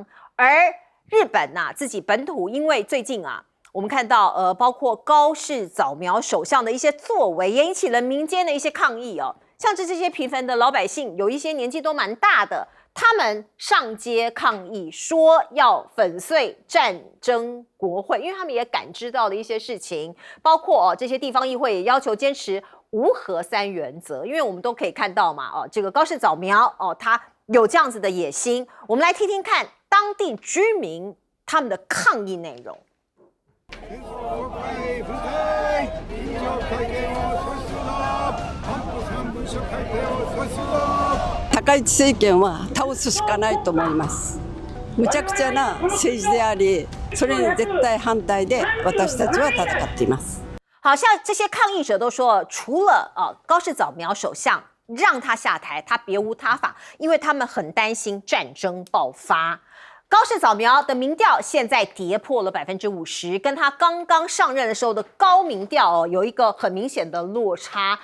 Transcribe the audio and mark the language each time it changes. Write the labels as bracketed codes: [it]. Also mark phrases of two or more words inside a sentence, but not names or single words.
[zh] 而日本自己本土，因为最近我们看到包括高市早苗首相的一些作为，也引起了民间的一些抗议像这些平凡的老百姓，有一些年纪都蛮大的，他们上街抗议，说要粉碎战争国会，因为他们也感知到了一些事情，包括这些地方议会也要求坚持无核3原则，因为我们都可以看到嘛这个高市早苗他有这样子的野心。我们来听听看当地居民他们的抗议内容。 [ja] 高市政権は倒すしかないと思います。無茶苦茶な政治であり、それに絶対反対で私たちは戦っています。 [zh] 好像这些抗议者都说，除了高市早苗首相让他下台，他别无他法，因为他们很担心战争爆发。高市早苗的民调现在跌破了50%，跟他刚刚上任的时候的高民调有一个很明显的落差。